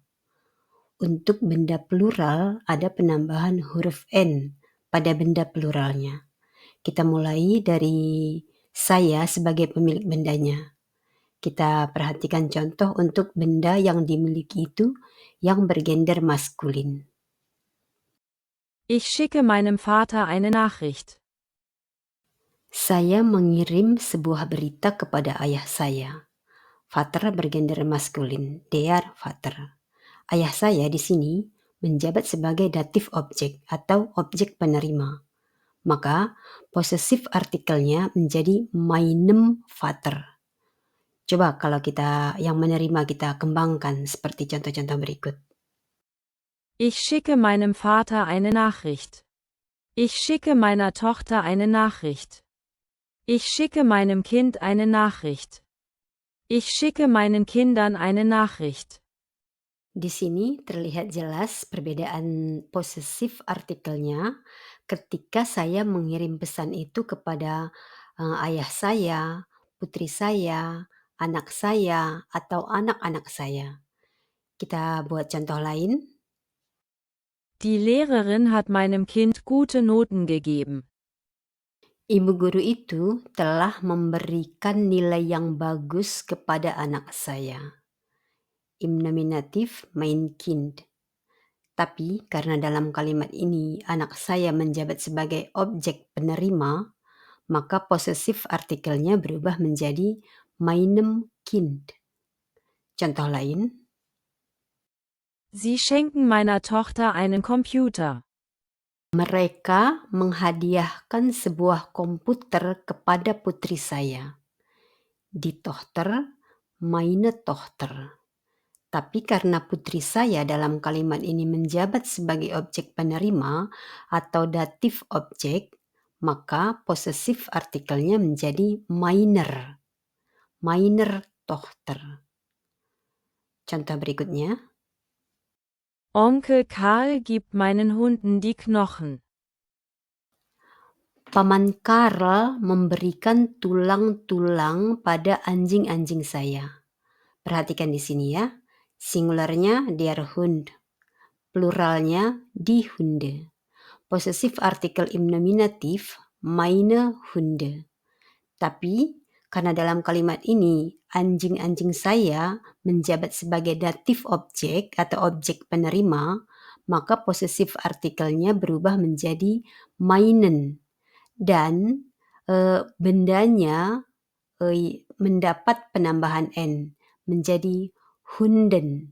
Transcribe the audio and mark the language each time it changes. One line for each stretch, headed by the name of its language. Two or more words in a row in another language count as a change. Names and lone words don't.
Indonesian: Untuk benda plural ada penambahan huruf N pada benda pluralnya. Kita mulai dari saya sebagai pemilik bendanya. Kita perhatikan contoh untuk benda yang dimiliki itu yang bergender maskulin.
German: Ich schicke meinem Vater eine Nachricht.
Indonesian: Saya mengirim sebuah berita kepada ayah saya.
German: Vater
Indonesian: bergender maskulin,
German: der Vater.
Indonesian: Ayah saya di sini menjabat sebagai datif objek atau objek penerima. Maka posesif artikelnya menjadi
German: meinem Vater.
Indonesian: Coba kalau kita yang menerima kita kembangkan seperti contoh-contoh berikut.
German: Ich schicke meinem Vater eine Nachricht. Ich schicke meiner Tochter eine Nachricht. Ich schicke meinem Kind eine Nachricht. Ich schicke meinen Kindern eine Nachricht.
Indonesian: Di sini terlihat jelas perbedaan posesif artikelnya ketika saya mengirim pesan itu kepada, ayah saya, putri saya, anak saya, atau anak-anak saya. Kita buat contoh lain.
German: Die Lehrerin hat meinem Kind gute Noten gegeben.
Indonesian: Ibu guru itu telah memberikan nilai yang bagus kepada anak saya.
German: Im nominatif mein Kind.
Indonesian: Tapi karena dalam kalimat ini anak saya menjabat sebagai objek penerima, maka posesif artikelnya berubah menjadi
German: meinem Kind.
Indonesian: Contoh lain,
German: Sie schenken meiner Tochter einen Computer.
Indonesian: mereka menghadiahkan sebuah komputer kepada putri saya.
German: Die Tochter, meine Tochter.
Indonesian: Tapi karena putri saya dalam kalimat ini menjabat sebagai objek penerima atau datif objek, maka posesif artikelnya menjadi meiner.
German: Meiner Tochter.
Indonesian: Contoh berikutnya.
German: Onkel Karl gibt meinen Hunden die Knochen.
Indonesian: Paman Karl memberikan tulang-tulang pada anjing-anjing saya. Perhatikan di sini ya. Singularnya
German: der Hund. Pluralnya die Hunde.
Indonesian: Posesif artikel im nominatif
German: meine Hunde.
Indonesian: Tapi karena dalam kalimat ini anjing-anjing saya menjabat sebagai datif objek atau objek penerima, maka posesif artikelnya berubah menjadi meinen dan bendanya mendapat penambahan n menjadi Hunden.